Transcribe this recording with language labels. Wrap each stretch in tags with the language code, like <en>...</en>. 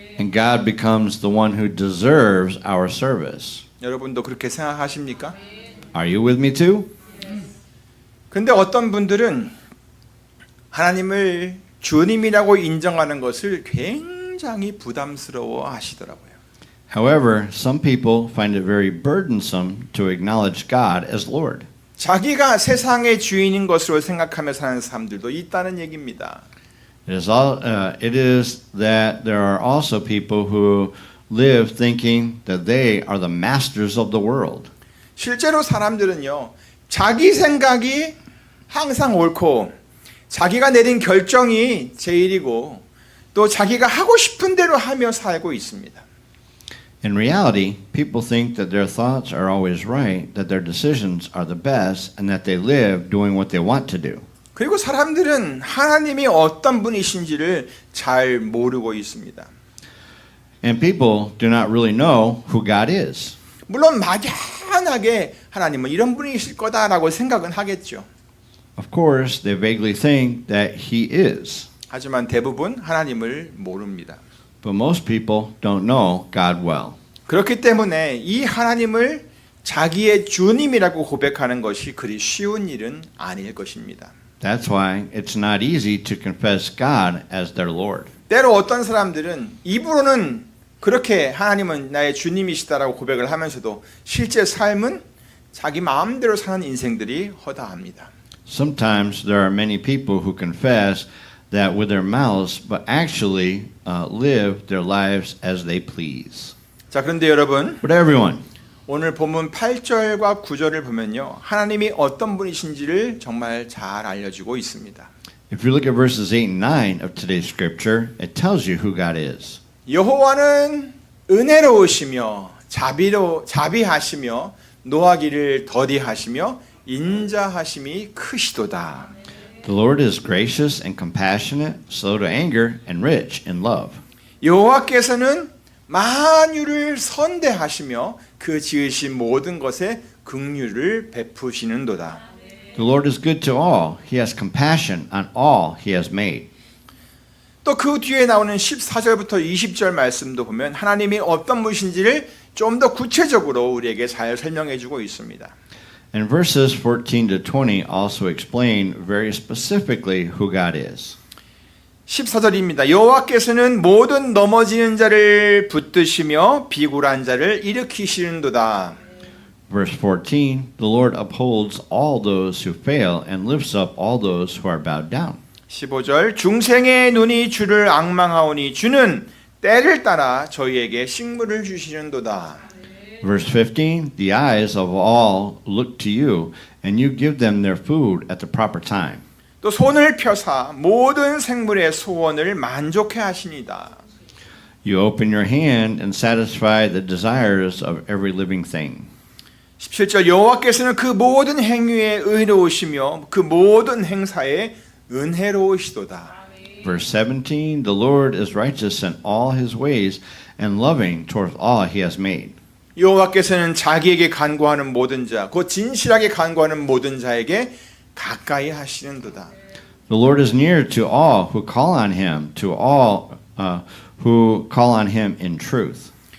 <en>And God becomes the one who deserves our service.</en> <ko>여러분도 그렇게 생각하십니까?</ko> <en>Are you with me too?</en> <ko>근데 어떤 분들은 하나님을 주님이라고 인정하는 것을 굉장히 부담스러워 하시더라고요.</ko> <en>However, some people find it very burdensome to acknowledge God as Lord.</en> <ko>자기가 세상의 주인인 것으로 생각하며 사는 사람들도 있다는 얘기입니다.</ko> <en>It is that there are also people who live thinking that they are the masters of the world.</en> <ko>실제로 사람들은요, 자기 생각이 항상 옳고 자기가 내린 결정이 제일이고 또 자기가 하고 싶은 대로 하며 살고 있습니다.</ko> <en>In reality, people think that their thoughts are always right, that their decisions are the best, and that they live doing what they want to do.</en> <ko>그리고 사람들은 하나님이 어떤 분이신지를 잘 모르고 있습니다.</ko> <en>And people do not really know who God is.</en> <ko>물론 막연하게 하나님은 이런 분이실 거다라고 생각은 하겠죠.</ko> <en>Of course, they vaguely think that He is.</en> <ko>하지만 대부분 하나님을 모릅니다.</ko> <en>But most people don't know God well.</en> <ko>그렇기 때문에 이 하나님을 자기의 주님이라고 고백하는 것이 그리 쉬운 일은 아닐 것입니다. That's why it's not easy to confess God as their Lord. 때로 어떤 사람들은 입으로는 그렇게 하나님은 나의 주님이시다라고 고백을 하면서도 실제 삶은 자기 마음대로 사는 인생들이 허다합니다.</ko> <en>Sometimes there are many people who confess that with their mouths, but actually live their lives as they please.</en> <ko>자, 그런데 여러분,</ko> <en>But everyone,</en> <ko>오늘 본문 8절과 9절을 보면요, 하나님이 어떤 분이신지를 정말 잘 알려주고 있습니다.</ko> <en>if you look at verses 8 and 9 of today's scripture, it tells you who God is.</en> <ko>여호와는 은혜로우시며 자비하시며 노하기를 더디하시며 인자하심이 크시도다.</ko> <en>The Lord is gracious and compassionate, slow to anger, and rich in love.</en> <ko>여호와께서는 만유를 선대하시며 그 지으신 모든 것에 긍휼을 베푸시는도다.</ko> <en>The Lord is good to all. He has compassion on all He has made.</en> <ko>또 그 뒤에 나오는 14절부터 20절 말씀도 보면 하나님이 어떤 분이신지를 좀 더 구체적으로 우리에게 잘 설명해 주고 있습니다.</ko> <en>And verses 14 to 20 also explain very specifically who God is.</en> <ko>14절입니다. 여호와께서는 모든 넘어지는 자를 붙드시며 비굴한 자를 일으키시는도다.</ko> <en>Verse 14, the Lord upholds all those who fail and lifts up all those who are bowed down.</en> <ko>15절 중생의 눈이 주를 앙망하오니 주는 때를 따라 저희에게 식물을 주시는도다.</ko> <en>Verse 15, the eyes of all look to you, and you give them their food at the proper time.</en> <ko>또 손을 펴사 모든 생물의 소원을 만족해 하시니다.</ko> <en>You open your hand and satisfy the desires of every living thing.</en> <ko>17절 여호와께서는 그 모든 행위에 의로우시며 그 모든 행사에 은혜로우시도다.</ko> <en>Verse 17, the Lord is righteous in all his ways and loving toward all he has made.</en> <ko>여호와께서는 자기에게 간구하는 모든 자, 곧 진실하게 간구하는 모든 자에게 가까이 하시는도다.</ko> <en>The Lord is near to all who call on him, to all who call on him in truth.</en>